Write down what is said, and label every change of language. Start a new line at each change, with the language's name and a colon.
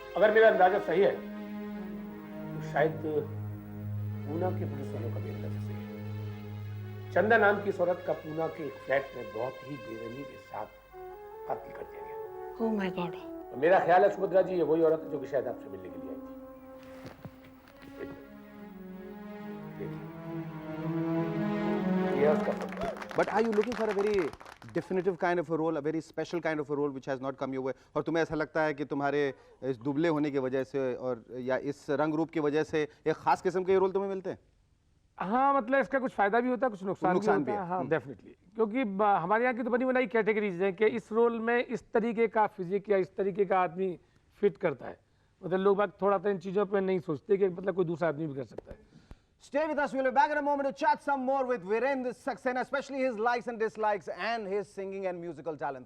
Hindi: अगर मेरा अंदाजा सही है तो शायद पूना के पुलिस वालों का भी अंदाजा सही है। चंदा नाम की इस औरत का पूना के एक फ्लैट में बहुत ही बेरहमी के साथ कत्ल कर दिया गया।
English: Oh my God.
Hindi: मेरा ख्याल है सुभद्रा जी ये वही औरत है जो कि शायद आपसे मिलने के लिए आई थी।
English: But are you looking for a very definitive kind of a role, a very special kind of a role which has not come your way?
Hindi: और तुम्हें ऐसा लगता है कि तुम्हारे इस दुबले होने की वजह से और या इस रंग रूप की वजह से एक खास किस्म के रोल तुम्हें मिलते हैं? हाँ, मतलब इसका कुछ फायदा भी होता है, कुछ नुकसान भी होता है। हाँ, डेफिनेटली, क्योंकि हमारे यहाँ की तो बनी बनाई कैटेगरीज हैं कि इस रोल में इस तरीके का फिजिक या इस तरीके का आदमी फिट करता है। मतलब लोग बात थोड़ा सा इन चीज़ों पर नहीं सोचते कि मतलब कोई दूसरा आदमी भी कर सकता है।
English: Stay with us. We'll be back in a moment to chat some more with Virendra Saxena, especially his likes and dislikes and his singing and musical talent.